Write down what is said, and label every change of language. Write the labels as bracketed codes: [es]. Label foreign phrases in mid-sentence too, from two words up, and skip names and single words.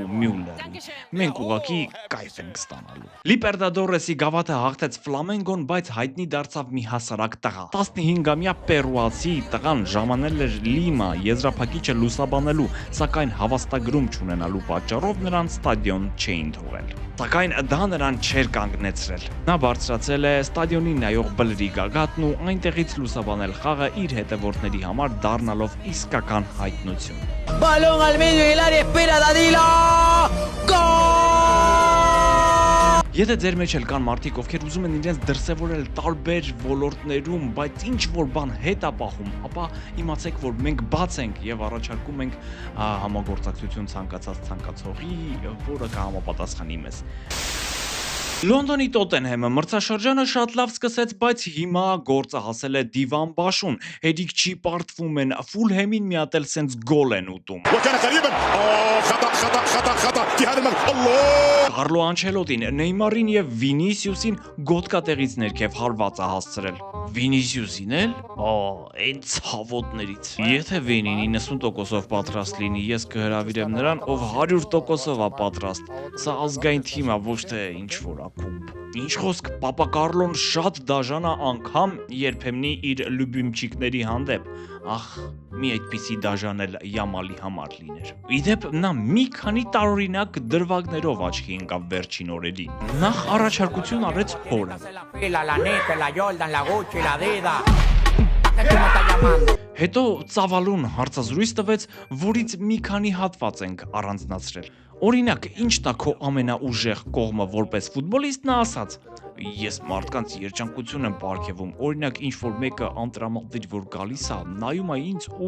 [hy] Մյուլլերի։ Մենք ուղղակի կայֆ ենք ստանալու։ Լիպերտադորեսի գավաթը հաղթեց Ֆլամենգոն, բայց հայտնի դարձավ մի հասարակ տղա։ 15-ամյա պերուացի տղան ժամանել էր Լիմա եզրափակիչը լուսաբանելու, սակայն հավաստագրում չունենալու պատճառով նրան ստադիոն չէին թողել։ Սակայն դա նրան չէր կանգնեցրել։ Նա բարձրացել է ստադիոնին նայող բլրի գագաթն ու այնտեղից լուսաբանել խաղը իր հետևորդների համար դառնալով իսկական հայտնություն։ [es] Balón al medio del área, espera Danilo. ¡Gol! [hy] Եթե ձեր մեջ էլ կան մարդիկ, ովքեր ուզում են իրենց դրսևորել տարբեր ոլորտներում, բայց ինչ որ բան հետ է պահում, ապա իմացեք, որ մենք բաց ենք եւ առաջարկում ենք համագործակցություն ցանկացած ցանկացողի, որը կհամապատասխանի մեզ։ Լոնդոնի Տոտենհեմը մրցաշրջանը շատ լավ սկսեց, բայց հիմա գործը հասել է դիվան բաշուն։ Հերիք չի պարտվում են, Ֆուլհեմին մի հատ էլ սենց գոլ են ուտում։ [ar] وكان قريبا خطا في هذا الملعب الله [hy] Կարլո Անչելոտին Նեյմարին եւ Վինիսիուսին գոտկատեղից ներքև հարված է հասցրել։ Վինիսիուսին էլ, այն ցավոտներից։ Եթե Վինին 90%-ով պատրաստ լինի, ես կհրավիրեմ նրան, ով 100%-ով է պատրաստ։ Սա ազգային թիմ է, ոչ թե ինչ որ ակումբ։ Ինչ խոսք, Պապա Կարլոն շատ դաժան է անգամ երբեմնի իր լյուբիմչիկների հանդեպ։ Ախ, մի այդպիսի դաժան էլ Յամալի համար լիներ։ Իդեպ նա մի քանի տարօրինակ դրվագներով աչքի ընկավ վերջին օրերին։ Նախ առաջարկություն արեց հորը։ [es] La fila, la Nike, la Jordan, la Gucci, la Adidas. ¿Qué tú me estás llamando? [hy] Հետո ծավալուն հարցազրույց տվեց, որից մի քանի հատված ենք առանձնացրել։ Օրինակ, ինչ տա քո ամենաուժեղ կողմը որպես ֆուտբոլիստ նա ասաց. Ես մարդկանց երջանկություն եմ պարգևում, օրինակ ինչ որ մեկը անտրամադիր որ գալիս է, նայում է ինձ ու